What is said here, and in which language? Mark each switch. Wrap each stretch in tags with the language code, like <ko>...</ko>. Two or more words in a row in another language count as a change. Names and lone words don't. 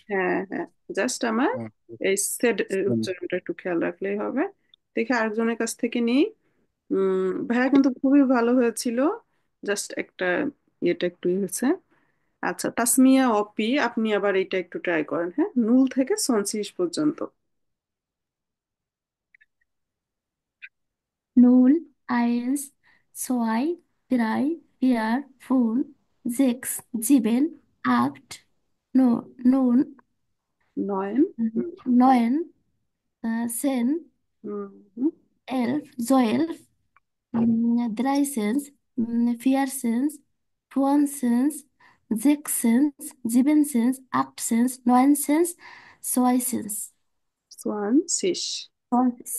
<bn>হ্যাঁ হ্যাঁ, জাস্ট আমার এই সেট উচ্চারণটা একটু খেয়াল রাখলেই হবে। দেখে আরেকজনের কাছ থেকে নিই। ভাইয়া কিন্তু খুবই ভালো হয়েছিল, জাস্ট একটা ইয়েটা একটু হয়েছে। আচ্ছা, তাসমিয়া অপি, আপনি আবার এটা একটু ট্রাই করেন, হ্যাঁ, নুল থেকে সনসিস পর্যন্ত।</bn> <de>Null, eins, zwei, drei, vier, fünf, sechs, sieben, acht, neun, নয়ন। neun, zehn, হুম, 11, 12, 13, 14, 15, 16, 17, 18, 19, 20. সোয়ানসিস। 20.</de>